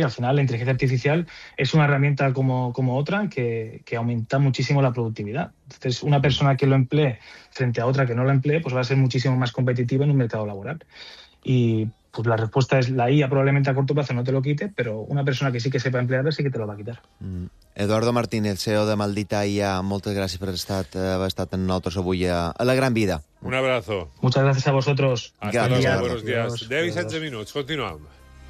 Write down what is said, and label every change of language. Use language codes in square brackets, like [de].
[es] Al final la inteligencia artificial es una herramienta como otra que aumenta muchísimo la productividad. Entonces una persona que lo emplee frente a otra que no lo emplee, pues va a ser muchísimo más competitiva en un mercado laboral. Y pues la respuesta es la IA probablemente a corto plazo no te lo quite, pero una persona que sí que sepa emplearla sí que te lo va a quitar. [ca] Eduardo Martínez, CEO de Maldita IA, moltes gràcies per estar en nosaltres avui a la Gran Vida. [es] Un abrazo. Muchas gracias a vosotros. Gracias. Buenos días. 10 y 16 minutos. Continuamos.